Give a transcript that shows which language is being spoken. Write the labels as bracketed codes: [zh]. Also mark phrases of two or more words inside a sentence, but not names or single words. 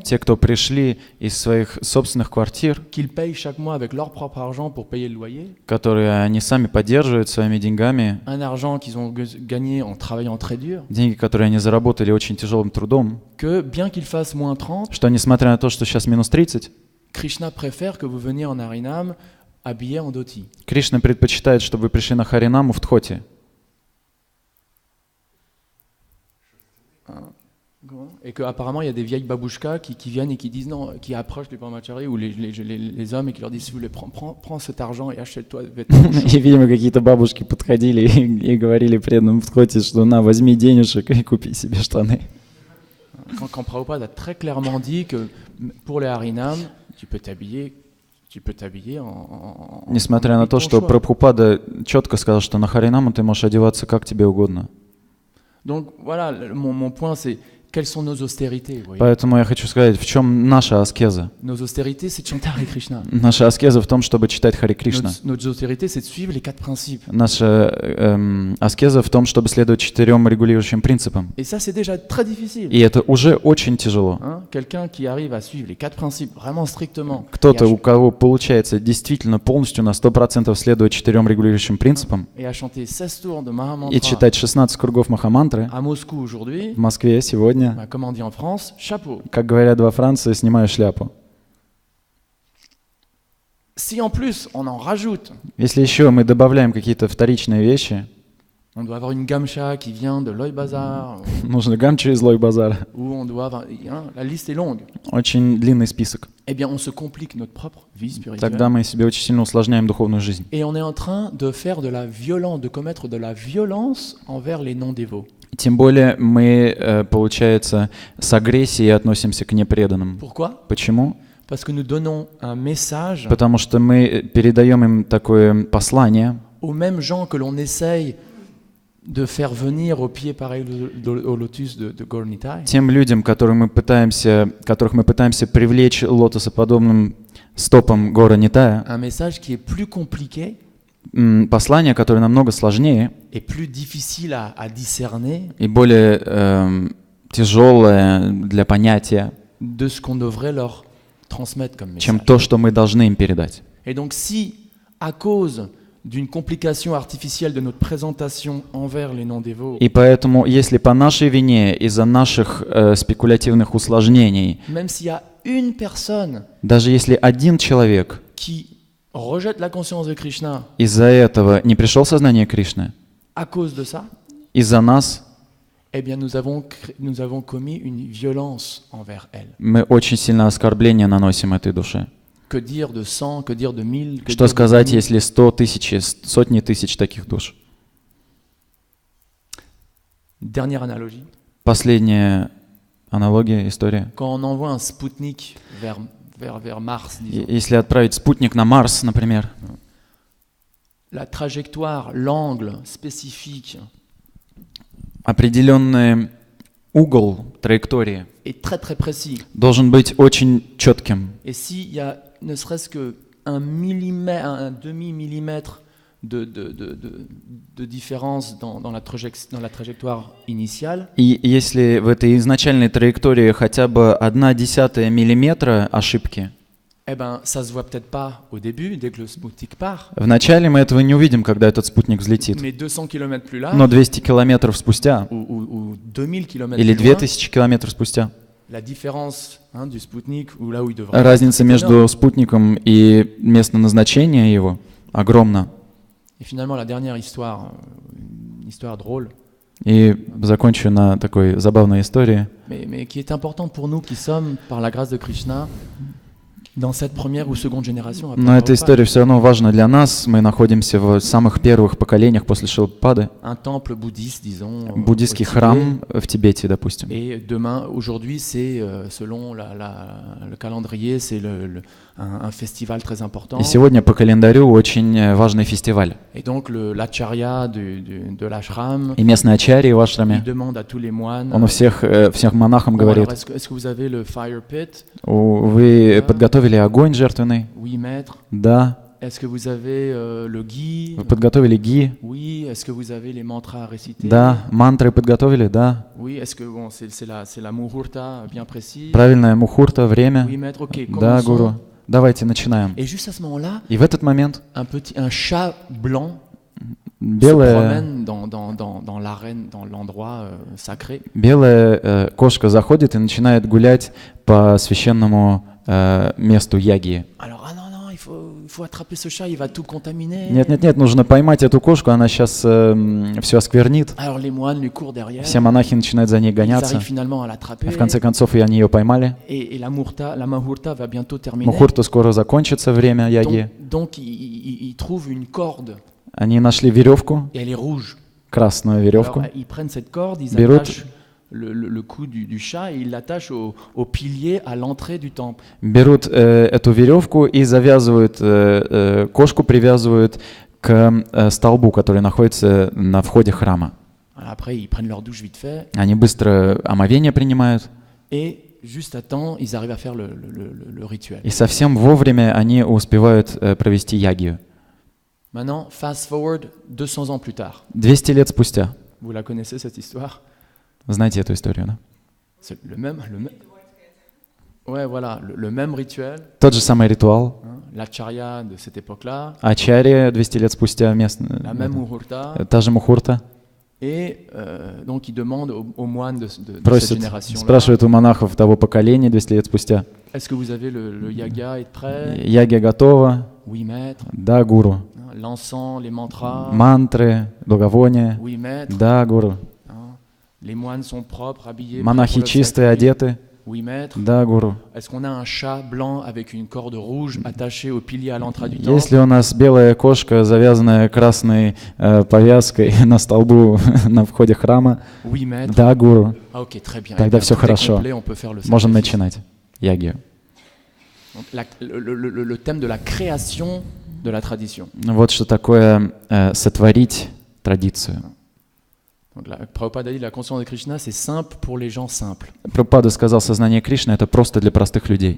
[ru] те, кто пришли из своих собственных квартир, [fr] qu'ils payent chaque mois avec leur propre argent pour payer le loyer, [ru] которые они сами поддерживают своими деньгами, [fr] un argent qu'ils ont gagné en travaillant très dur, [ru] деньги, которые они заработали очень тяжелым трудом, [fr] que bien qu'il fasse moins 30, [ru] что несмотря на то, что сейчас минус 30, [fr] Krishna préfère que vous veniez en harinam habillé en dhoti. [ru] Кришна предпочитает, чтобы вы пришли на харинаму в Дхоти. [fr] Et qu'apparemment, il y a des vieilles babouchkas qui viennent et qui disent non, qui approchent les brahmacharis ou les hommes et qui leur disent, s'il vous plaît, prends cet argent et achète-toi des vêtements. [ru] И, видимо, какие-то бабушки подходили и говорили преданным в Дхоти, что на, возьми денежек и купи себе штаны. [fr] Quand Prabhupada a très clairement dit que pour les harinam, tu peux t'habiller en [ru] Несмотря на то, [fr] ton [ru] что [fr] choix. [ru] Прабхупада четко сказал, что на харинаму ты можешь одеваться как тебе угодно. [fr] Donc voilà, mon point c'est quelles sont nos austérités, vous voyez. [ru] Поэтому я хочу сказать, в чем наша аскеза. [fr] Nos austérités, c'est de chanter Hare Krishna. [ru] Наша аскеза в том, чтобы читать Хари Кришна. [fr] Nos austérités, c'est de suivre les 4 principes. [ru] Наша аскеза в том, чтобы следовать 4 регулирующим принципам. [fr] Et ça, c'est déjà très difficile. [ru] И это уже очень тяжело. [fr] Hein, quelqu'un qui arrive à suivre les 4 principes vraiment strictement, [ru] Кто-то, у кого получается действительно полностью на 100% следовать 4 регулирующим принципам [fr] et à chanter 16 tours de Mahamantra [ru] и читать 16 кругов Махамантры [fr] à Moscou aujourd'hui, [ru] в Москве сегодня, [fr] bah, comme on dit en France, chapeau. [ru] как говорят во Франции, снимаю шляпу. [fr] Si en plus on en rajoute [ru] Если еще мы добавляем какие-то вторичные вещи, [fr] On doit avoir une gamcha qui vient de Loy Bazar, [ru] Нужно гамча из Лой-Базара. [fr] ou on doit avoir... la liste est longue. [ru] Очень длинный список. [fr] Eh bien, on se complique notre propre vie spirituelle. [ru] Тогда мы себе очень сильно усложняем духовную жизнь. [fr] Et on est en train de faire de la violence, de commettre de la violence envers les non-dévots. [ru] Тем более мы, получается, с агрессией относимся к непреданным. [fr] Pourquoi? [ru] Почему? [fr] Parce que nous donnons un message [ru] Потому что мы передаем им такое послание [fr] aux mêmes gens que l'on essaye de faire venir au pied pareil au lotus de Gornitai. [ru] тем людям, которых мы пытаемся привлечь лотосоподобным стопам гора Нитая. [fr] Un message qui est plus compliqué [ru] Послание, которое намного сложнее [fr] et plus difficile à discerner [ru] и более тяжелое для понятия, [fr] de ce qu'on devrait leur transmettre comme [ru] чем [fr] message. [ru] то, что мы должны им передать. [fr] Et donc si, à cause d'une complication artificielle de notre présentation envers les non-dévots, [ru] И поэтому, если по нашей вине, из-за наших спекулятивных усложнений, [fr] même s'il y a une personne [ru] даже если один человек [fr] qui rejette la conscience de Krishna [ru] из-за этого не пришел в сознание Кришны, [fr] à cause de ça, [ru] из-за нас, [fr] eh bien nous avons commis une violence envers elle. [ru] мы очень сильно оскорбление наносим этой душе. [fr] Que dire de 100, que dire de 1000, que [ru] Что [fr] dire de [ru] сказать, [fr] 10 000? [ru] если 100 тысяч, сотни тысяч таких душ? [fr] Dernière analogie. [ru] Последняя аналогия, история. [fr] Quand on envoie un Spoutnik vers Mars, disons, [ru] Если отправить спутник на Марс, например, [fr] la trajectoire, l'angle spécifique [ru] определенный угол траектории [fr] est très très précis. [ru] должен быть очень четким. [fr] Et s'il y a ne serait-ce que un millimètre, un demi-millimètre de différence dans la trajectoire initiale, [ru] И если в этой изначальной траектории хотя бы 0,1 миллиметра ошибки, [fr] eh ben, ça se voit peut-être pas au début, dès que le Spoutnik part, [ru] вначале мы этого не увидим, когда этот спутник взлетит. [fr] mais 200 km plus là, [ru] Но 200 километров спустя [fr] ou 2000 km [ru] или [fr] plus loin, [ru] 2000 километров спустя, [fr] la différence du Spoutnik, ou là où il devrait [ru] разница [fr] être, c'est énorme. [ru] между спутником и местом назначения его огромна. [fr] Et finalement, la dernière histoire, une histoire drôle, [ru] И закончу на такой забавной истории, [fr] mais qui est importante pour nous qui sommes, par la grâce de Krishna, dans cette première ou seconde génération. après [ru] но эта Prabhupada. история все равно важна для нас. Мы находимся в самых первых поколениях после Шилпады. [fr] Un temple bouddhiste, disons. [ru] Буддийский [fr] au Tibet. [ru] храм в Тибете, допустим. [fr] Et demain, aujourd'hui, c'est, selon le calendrier, c'est un festival très important. [ru] И сегодня по календарю очень важный фестиваль. [fr] Et donc, l'acharya de l'ashram, [ru] И местный ачарья в [fr] il [ru] ашраме, [fr] demande à tous les moines, [ru] он у всех монахам [fr] bon, [ru] говорит: [fr] alors, est-ce que vous avez le [en] fire pit? [ru] вы подготовили огонь жертвенный? [fr] Oui, maître. [ru] Да. [fr] Est-ce que vous avez le ghee? [ru] Вы подготовили ги? [fr] Oui. Est-ce que vous avez les mantras à réciter? [ru] Да. Мантры подготовили? Да. [fr] Oui. Est-ce que bon, c'est la muhurta bien précis? [ru] Правильное мухурта, время? [fr] Oui, maître. Ok. [ru] Да, [fr] Commençons. [ru] гуру. Давайте начинаем. [fr] Et juste à ce moment-là, [ru] И в этот момент [fr] un chat blanc se [ru] белая [fr] promène dans l'arène, dans l'endroit sacré. [ru] кошка заходит и начинает гулять по священному месту яги. [fr] Alors, ah non, il faut attraper ce chat, il va tout contaminer. [ru] Нет, нужно поймать эту кошку, она сейчас все осквернит. [fr] Alors les moines lui courent derrière. [ru] Все монахи начинают за ней [fr] Ils [ru] гоняться. [fr] arrivent finalement à l'attraper. [ru] В конце концов, и они ее поймали. [fr] Et la mahurta va bientôt terminer. [ru] Мухурту скоро закончится время яги. [fr] Donc ils trouvent une corde [ru] Они нашли веревку, [fr] et elle est rouge. [ru] красную веревку. [fr] Alors, ils prennent cette corde, ils [ru] Берут- [fr] attachent le cou du chat et ils l'attachent au pilier à l'entrée du temple. [ru] Берут эту веревку и завязывают, кошку привязывают к столбу, который находится на входе храма. [fr] Alors, après, ils prennent leur douche vite fait [ru] Они быстро омовение принимают, [fr] et juste à temps, ils arrivent à faire le rituel. [ru] и совсем вовремя они успевают провести ягию. [fr] Maintenant, [en] fast forward [fr] 200 ans plus tard. [ru] 200 лет спустя. [fr] Vous la connaissez cette histoire? [ru] Знаете эту историю, да? [fr] C'est le même. Ouais, voilà, le même rituel. [ru] Тот же самый ритуал. [fr] L'acharya de cette époque-là, [ru] Ачарья 200 лет спустя, [fr] la même muhurta. [ru] та же мухурта. [fr] Et donc, il demande aux moines de cette [ru] Просит, [fr] génération-là, [ru] спрашивает у монахов того поколения 200 лет спустя. [fr] est-ce que vous avez le yaga est prêt? [ru] Ягия готова? [fr] Oui, maître. [ru] Да, гуру. [fr] l'encens, les mantras. [ru] мантры, благовония. [fr] Oui, maître. [ru] Да, гуру. [fr] Hein. Les moines sont propres, habillés. [ru] Монахи [fr] prêts pour le [ru] чистые, [fr] sacré. [ru] одеты. [fr] Oui, maître. [ru] Да, гуру. [fr] Est-ce qu'on a un chat blanc avec une corde rouge attachée au pilier à l'entrée du [ru] Есть [fr] temple? [ru] ли у нас белая кошка, завязанная красной повязкой на столбу на входе храма? [fr] Oui, maître. [ru] Да, гуру. [fr] Ah, ok, très bien. [ru] Тогда [fr] Eh bien, [ru] всё [fr] tout est [ru] хорошо. [fr] complet, on peut faire le [ru] Можем [fr] sacrifice. [ru] начинать ягью. [fr] Donc, le thème de la création de la tradition. [ru] Вот что такое сотворить традицию. [fr] Donc, Prabhupada a dit la conscience de Krishna, c'est simple pour les gens simples. [ru] Прабхупада сказал, сознание Кришны — это просто для простых людей